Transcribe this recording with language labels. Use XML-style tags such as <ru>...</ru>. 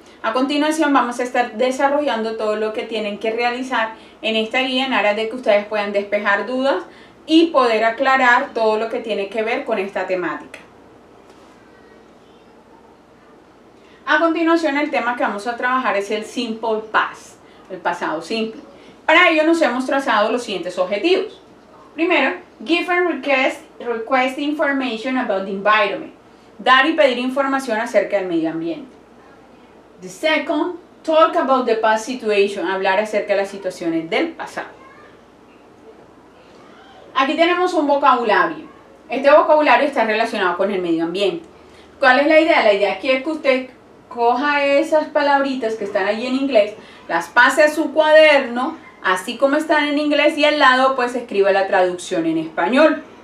<es>A continuación vamos a estar desarrollando todo lo que tienen que realizar en esta guía en aras de que ustedes puedan despejar dudas y poder aclarar todo lo que tiene que ver con esta temática. A continuación, el tema que vamos a trabajar es el Simple Past, el pasado simple. Para ello nos hemos trazado los siguientes objetivos.</es> <en>Primero, give and request information about the environment.</en> <es>Dar y pedir información acerca del medio ambiente.</es> <en>The second, talk about the past situation.</en> <es>Hablar acerca de las situaciones del pasado. Aquí tenemos un vocabulario. Este vocabulario está relacionado con el medio ambiente. ¿Cuál es la idea? La idea aquí es que usted coja esas palabritas que están ahí en inglés, las pase a su cuaderno, así como están en inglés, y al lado pues escriba la traducción en español.</es>